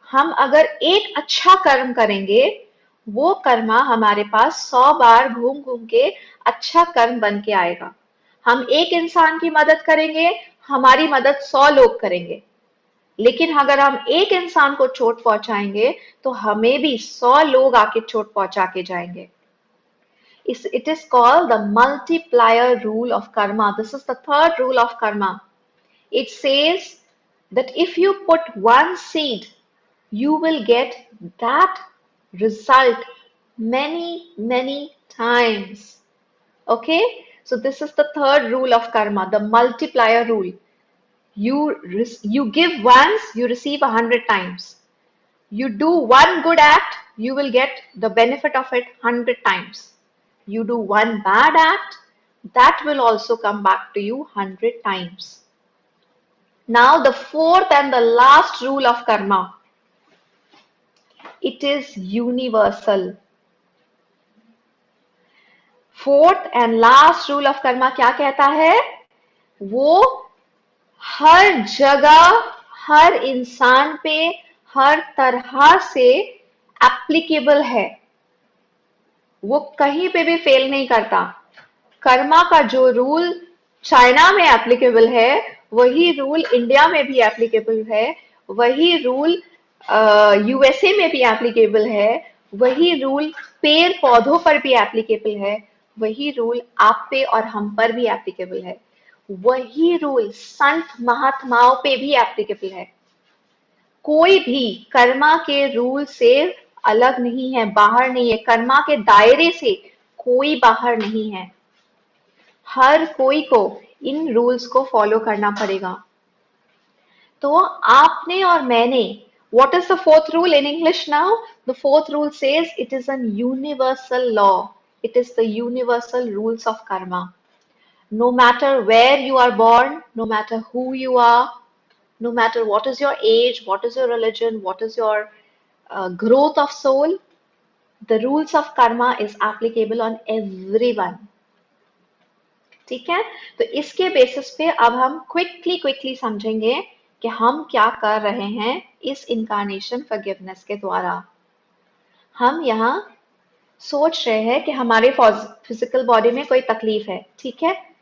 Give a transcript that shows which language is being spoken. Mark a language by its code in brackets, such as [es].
[hi] हम अगर एक अच्छा कर्म करेंगे, वो कर्मा हमारे पास 100 बार घूम घूम के अच्छा कर्म बन के आएगा। हम एक इंसान की मदद करेंगे, हमारी मदद 100 लोग करेंगे, लेकिन अगर हम एक इंसान को चोट पहुंचाएंगे तो हमें भी 100 लोग आके चोट पहुंचा के जाएंगे। [en] It is called the multiplier rule of karma. This is the third rule of karma. It says that if you put one seed, you will get that result many, many times. Okay? So this is the third rule of karma, the multiplier rule. You give once, you receive 100 times. You do one good act, you will get the benefit of it 100 times. You do one bad act, that will also come back to you 100 times. Now the fourth and the last rule of karma, it is universal. Fourth and last rule of karma [hi] क्या कहता है? वो हर जगह, हर इंसान पे, हर तरह से applicable है। वो कहीं पे भी फेल नहीं करता। कर्मा का जो रूल चाइना में एप्लीकेबल है, वही रूल इंडिया में भी एप्लीकेबल है, वही रूल यूएसए में भी एप्लीकेबल है, वही रूल पेड़ पौधों पर भी एप्लीकेबल है, वही रूल आप पे और हम पर भी एप्लीकेबल है, वही रूल संत महात्माओं पे भी एप्लीकेबल है। कोई भी कर्मा के रूल से अलग नहीं है, बाहर नहीं है। कर्मा के दायरे से कोई बाहर नहीं है। हर कोई को इन रूल्स को फॉलो करना पड़ेगा। तो आपने और मैंने, [en] what is the fourth rule in English now? The fourth rule says it is an universal law. It is the universal rules of karma. No matter where you are born, no matter who you are, no matter what is your age, what is your religion, what is your growth of soul, the rules of karma is applicable on everyone. [hi] ठीक है? तो इसके basis पे अब हम quickly समझेंगे कि हम क्या कर रहे हैं इस इनकारनेशन फॉरगिवनेस के द्वारा। हम यहाँ सोच रहे हैं कि हमारे फिजिकल बॉडी में कोई तकलीफ है, ठीक है?